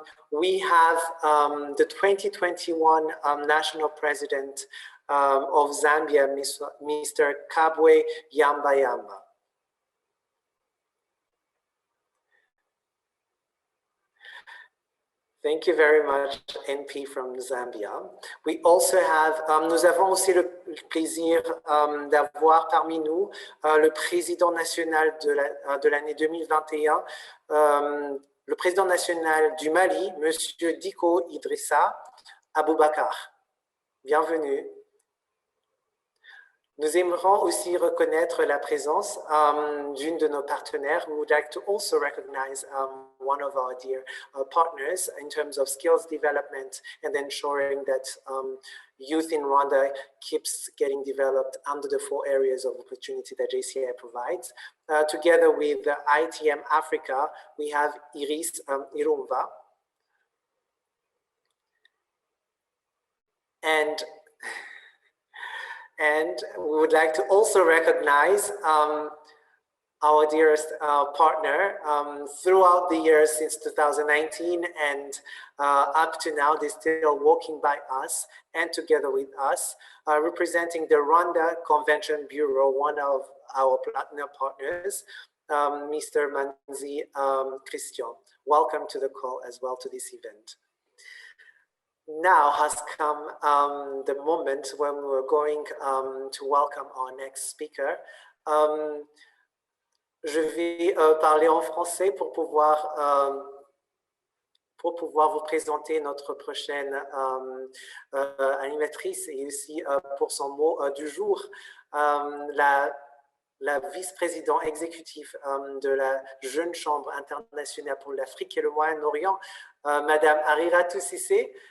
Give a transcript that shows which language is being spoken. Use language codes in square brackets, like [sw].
[en] We have the 2021 National President of Zambia, Mr. Kabwe Yamba. Thank you very much, NP from Zambia. We also have, [fr] nous avons aussi le plaisir d'avoir parmi nous le président national de l'année 2021, le président national du Mali, Monsieur Diko Idrissa Aboubakar. Bienvenue. Nous aimerions aussi reconnaître la présence d'une de nos partenaires. [en] We would like to also recognize one of our dear partners in terms of skills development and ensuring that youth in Rwanda keeps getting developed under the 4 areas of opportunity that JCI provides. Together with ITM Africa, we have Iris Irumva. And we would like to also recognize our dearest partner throughout the years since 2019 and up to now. They're still walking by us and together with us, representing the Rwanda Convention Bureau, one of our partner partners, Mr. Manzi Christian. Welcome to the call as well to this event. Now has come the moment when we're going to welcome our next speaker. [fr] Je vais parler en français pour pouvoir vous présenter notre prochaine animatrice et aussi pour son mot du jour, la vice-présidente exécutive de la Jeune Chambre internationale pour l'Afrique et le Moyen-Orient, Madame Ariratou Cissé.